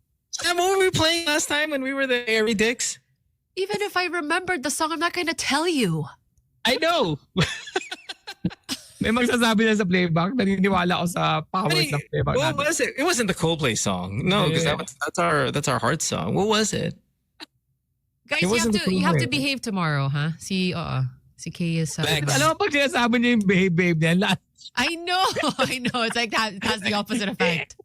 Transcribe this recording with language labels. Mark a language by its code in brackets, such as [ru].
[en] Sam, what were we playing last time when we were the Airy Dicks? Even if I remembered the song, I'm not going to tell you. I know. [tl] May magsasabi na sa playback. Naniniwala ako sa power ng playback. [en] What was it? It wasn't the Coldplay song. No, because that's our heart song. What was it? Guys, you have to behave tomorrow, huh? [tl] Si Kay is... Alam mo, pag sinasabi niya yung behave niya, [en] I know. It's like that. It has the opposite effect.